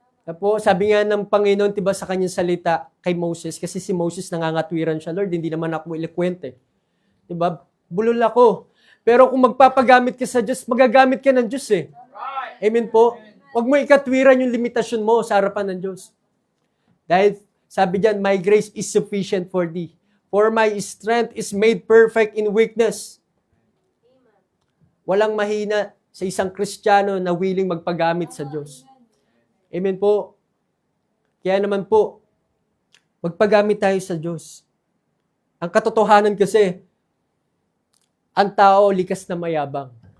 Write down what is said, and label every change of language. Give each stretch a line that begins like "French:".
Filipino: Po, sabi nga ng Panginoon, diba, sa kanyang salita kay Moses, kasi si Moses nangangatwiran siya, Lord, hindi naman ako eloquent eh. Diba? Bulol ako. Pero kung magpapagamit ka sa Diyos, magagamit ka ng Diyos eh. Amen po? Huwag mo ikatwiran yung limitasyon mo sa harapan ng Diyos. Dahil sabi diyan,
English: my grace is sufficient for thee. For my strength is made perfect in weakness.
Filipino: Walang mahina sa isang Kristiyano na willing magpagamit sa Diyos. Amen po. Kaya naman po, magpagamit tayo sa Diyos. Ang katotohanan kasi, ang tao likas na mayabang.